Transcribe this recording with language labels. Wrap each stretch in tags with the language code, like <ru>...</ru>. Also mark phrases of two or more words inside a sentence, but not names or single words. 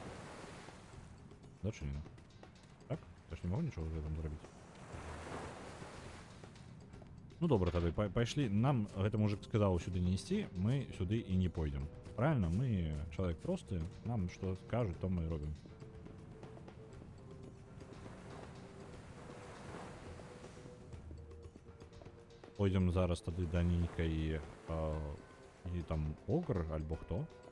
<uk>Да, чи ні? Так? Я ж не могу нічого вже там зробити.</uk> <be>Ну добра, тады пайшлі. Нам гэты мужик сказаў сюды не ісці, мы сюды і не пойдзем. Правильно, мы чалавек просты, нам што скажуць, то мы робім. Пойдзем зараз тады да нейкай і там огр альбо хто.</be>